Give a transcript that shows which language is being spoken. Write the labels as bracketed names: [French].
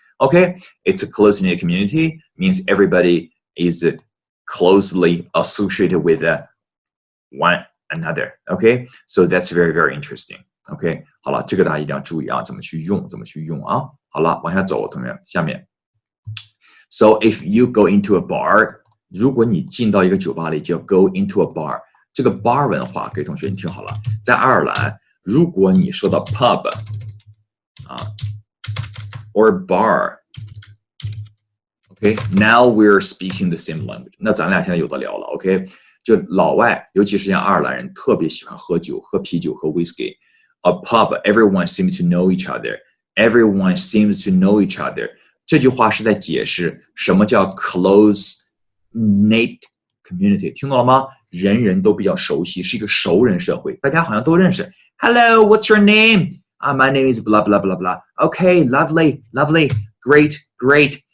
[English] Okay, it's a close-knit community means everybody is closely associated with one another. Okay, so that's very, very interesting. [Chinese] OK， 好了，这个大家一定要注意啊，怎么去用啊？好了，往下走，同学们，下面。 [English] So if you go into a bar， [Chinese] 如果你进到一个酒吧里，叫 [English] go into a bar。 [Chinese] 这个 bar 文化，各位同学，你听好了，在爱尔兰，如果你说到 pub 啊 or bar，OK， [English] now we're speaking the same language。 [Chinese] 那咱俩现在有的聊了 ，OK， 就老外，尤其是像爱尔兰人，特别喜欢喝酒、喝啤酒、喝 whisky。 [English] A pub, everyone seems to know each other. Everyone seems to know each other. [Chinese] 这句话是在解释什么叫 close-knit community， 听懂了吗？人人都比较熟悉，是一个熟人社会，大家好像都认识。 [English] Hello, what's your name? My name is blah blah blah blah. Okay, lovely, lovely, great, great.